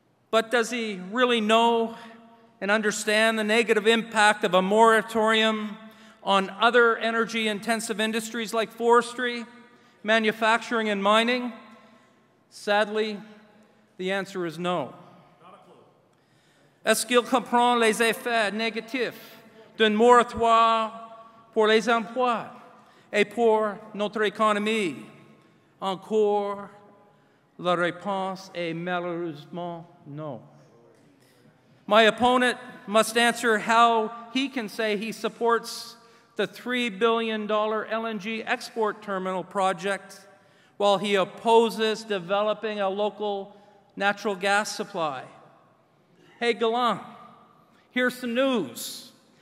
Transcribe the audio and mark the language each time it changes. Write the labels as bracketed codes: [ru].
[en] But does he really know and understand the negative impact of a moratorium on other energy-intensive industries like forestry, manufacturing, and mining? Sadly, the answer is no. [fr] Est-ce qu'il comprend les effets négatifs d'un moratoire pour les emplois et pour notre économie? Encore, la réponse est malheureusement no. [en] My opponent must answer how he can say he supports the $3 billion LNG export terminal project while he opposes developing a local natural gas supply. Hey, Gallant, here's some news.